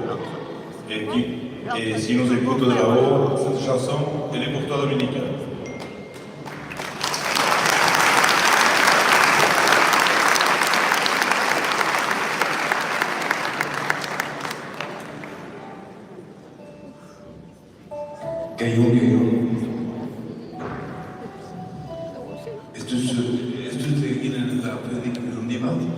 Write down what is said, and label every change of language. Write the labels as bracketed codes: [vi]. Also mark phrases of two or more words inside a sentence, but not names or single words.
[fr] Et s'ils nous écoutent de là-haut, cette chanson, elle est pour toi, Dominique. Gaillon. [eu] Ez dut eginen eta predik handi bat.